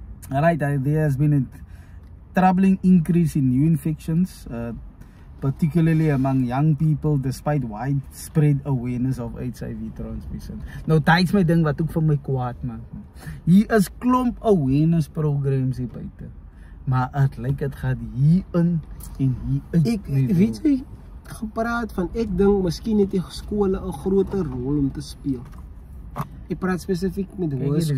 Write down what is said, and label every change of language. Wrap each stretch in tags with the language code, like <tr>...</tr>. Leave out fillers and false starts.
<en>Right, there has been a troubling increase in new infections, particularly among young people, despite widespread awareness of HIV transmission.</en> <af>Nou, dit is my ding wat ook vir my kwaad maak. Hier is klomp awareness programs hier buite, maar het lyk het gaat hierin en hieruit. Ek weet jy gepraat van, ek dink miskien het die skole 'n groter rol om te speel. Ek praat spesifiek met hoërskole.</af>